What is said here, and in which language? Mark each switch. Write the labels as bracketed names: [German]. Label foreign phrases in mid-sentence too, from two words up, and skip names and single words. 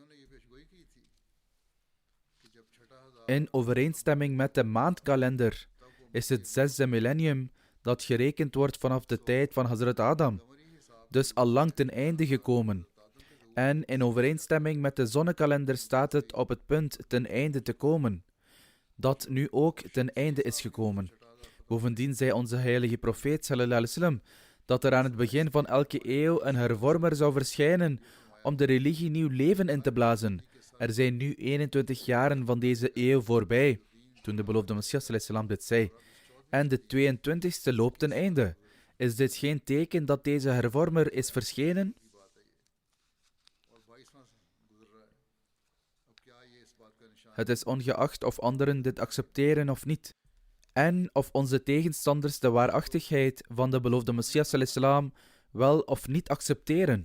[Dutch] In overeenstemming met de maandkalender is het 6e millennium dat gerekend wordt vanaf de tijd van Hazrat Adam, dus al lang ten einde gekomen. En in overeenstemming met de zonnekalender staat het op het punt ten einde te komen, dat nu ook ten einde is gekomen. Bovendien zei onze heilige profeet [Arabic] صلى الله عليه وسلم [Dutch] dat er aan het begin van elke eeuw een hervormer zou verschijnen om de religie nieuw leven in te blazen. Er zijn nu 21 jaren van deze eeuw voorbij, toen de beloofde Messias [Arabic] صلى الله عليه وسلم [Dutch] dit zei. En de 22e loopt ten einde. Is dit geen teken dat deze hervormer is verschenen? Het is ongeacht of anderen dit accepteren of niet. En of onze tegenstanders de waarachtigheid van de beloofde Messias al-Islam wel of niet accepteren.